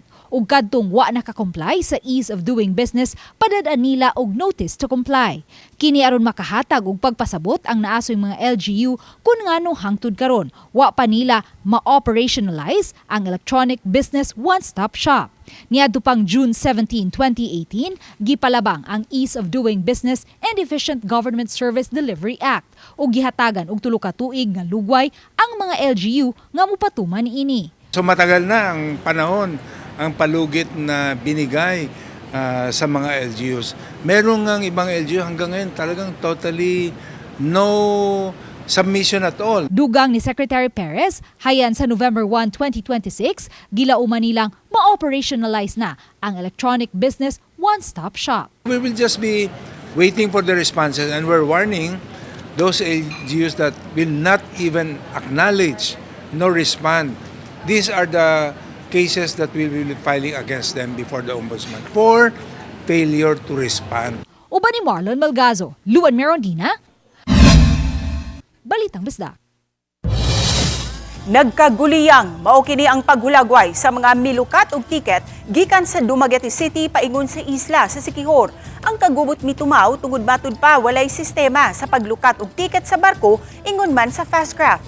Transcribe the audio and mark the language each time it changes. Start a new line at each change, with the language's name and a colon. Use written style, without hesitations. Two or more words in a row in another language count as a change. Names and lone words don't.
Cebuano: Ug kadtong wa naka-comply sa Ease of Doing Business, padadaan nila og
English: notice to comply.
Cebuano: Kini aron makahatag og pagpasabot ang naasoy mga LGU kung nganong hangtod karon wa pa nila ma-operationalize ang Electronic Business One-Stop Shop. Niadto pang June 17, 2018, gipalabang ang Ease of Doing Business and Efficient Government Service Delivery Act ug gihatagan og 3 ka tuig nga lugway ang mga LGU nga mopatuman niini.
Filipino: So matagal na ang panahon ang palugit na binigay sa mga LGUs. Meron ng ibang LGU hanggang ngayon talagang
English: totally no submission at all.
Cebuano: Dugang ni Secretary Perez, hayan sa November 1, 2026, gilauman nilang ma-operationalize na ang Electronic Business One-Stop Shop.
English: We will just be waiting for the responses and we're warning those LGUs that will not even acknowledge nor respond. These are the cases that we will be filing against them before the Ombudsman for failure to respond.
Cebuano: Uban ni Marlon Malgazo, Luan Merondina, Balitang Bisdak. Nagkaguliyang mao kini ang paghulagway sa mga milukat og tiket gikan sa Dumaguete City paingon sa isla sa Siquijor. Ang kagubot mitumaw tungod matud pa walay sistema sa paglukat og tiket sa barko ingon man sa Fastcraft.